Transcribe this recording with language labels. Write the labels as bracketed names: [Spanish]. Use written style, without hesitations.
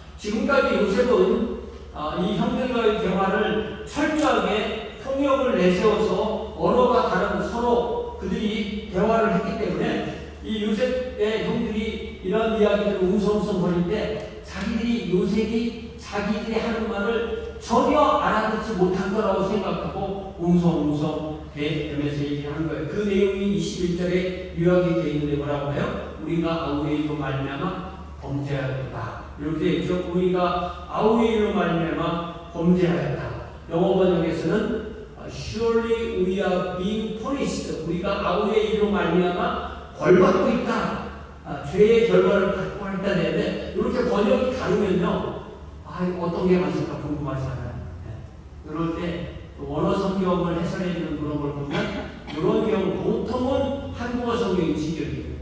[Korean] 지금까지 요셉은 이 형들과의 대화를 철저하게 통역을 내세워서 언어가 다른 서로 그들이 대화를 했기 때문에 이 요셉의 형들이 이런 이야기들을 웅성웅성거릴 때 요셉이 자기들이 하는 말을 전혀 알아듣지 못한 거라고 생각하고 웅성웅성 대면서 얘기하는 거예요. 그 내용이 21절에 요약이 되어 있는데 뭐라고 해요? 우리가 아우의 일로 말미암아 범죄하였다. 이렇게 했죠. 우리가 아우의 일로 말미암아 범죄하였다. 영어 번역에서는 [English] Surely we are being punished. [Korean] 우리가 아우의 일로 말미암아 벌받고 있다. 죄의 결과를 받고 있다 되는데 이렇게 번역이 다르면요. 어떤 게 맞을까 궁금하잖아요. 그럴 때 원어 성경을 해설해주는 그런 걸 보면 이런 경우 보통은 한국어 성경이 직역이에요.